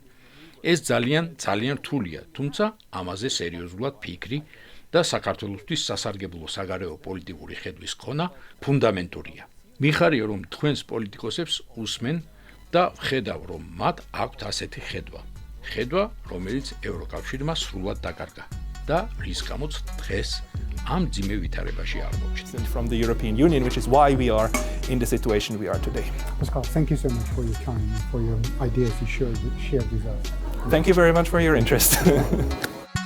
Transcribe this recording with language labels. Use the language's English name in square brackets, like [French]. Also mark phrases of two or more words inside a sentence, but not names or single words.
[Georgian] ეს ძალიან რთულია, თუმცა ამაზე სერიოზულად ფიქრი და საქართველოსთვის სასარგებლო საგარეო პოლიტიკური ხედვის ქონა ფუნდამენტურია. მიხარია, რომ თქვენს პოლიტიკოსებს უსმენ და ვხედავ, რომ მათ აქვთ ასეთი ხედვა. ხედვა, რომელიც ევროკავშირმა სრულად დაკარგა და რის გამოც დღეს ამ ძიმე ვითარებაში არ მოჩნდა. [English] From the European Union, which is why we are in the situation we are today. Pascal, thank you so much for your time and for your ideas you shared with us. Thank you very much for your interest.